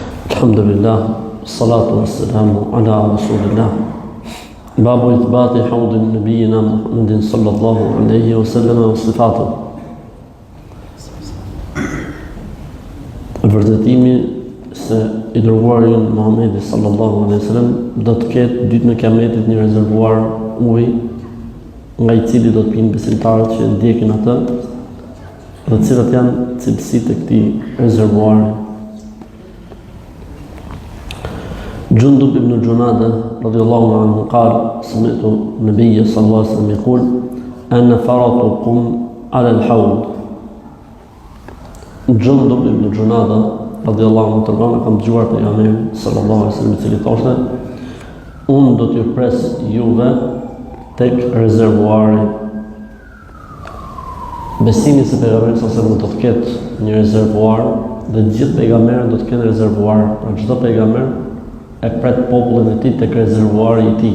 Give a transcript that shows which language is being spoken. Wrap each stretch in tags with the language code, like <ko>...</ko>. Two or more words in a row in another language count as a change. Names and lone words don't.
<ar>الحمد لله الصلاة والسلام على رسول الله. باب إثبات حوض نبينا محمد صلى الله عليه وسلم وصفته.</ar> <sq>Vërtetimi se i dërguari Muhammedi</sq> <ar>صلى الله عليه وسلم</ar> <sq>do të ketë ditën e Kiametit një rezervuar ujë nga i cili do të pinë besimtarët që ndjekin atë, dhe cilat janë cilësitë e këtij rezervuari.</sq> <ar>جندب بن جنادة رضي الله عنه قال سمعت النبي صلى الله عليه وسلم يقول أنا فرطكم على الحوض. جندب بن جنادة رضي الله عنه</ar> <sq>tërgon kam dëgjuar pejgamberin</sq> <ar>صلى الله عليه وسلم</ar> <sq>i cili thoshte unë do t'ju pres juve tek rezervuari. Besimi se pejgamberi</sq> <ar>صلى الله عليه وسلم</ar> <sq>do të ketë një rezervuar dhe gjithë pejgamberët do të kenë rezervuar, pra çdo pejgamber e pret popullin e tij tek rezervuari i tij.</sq>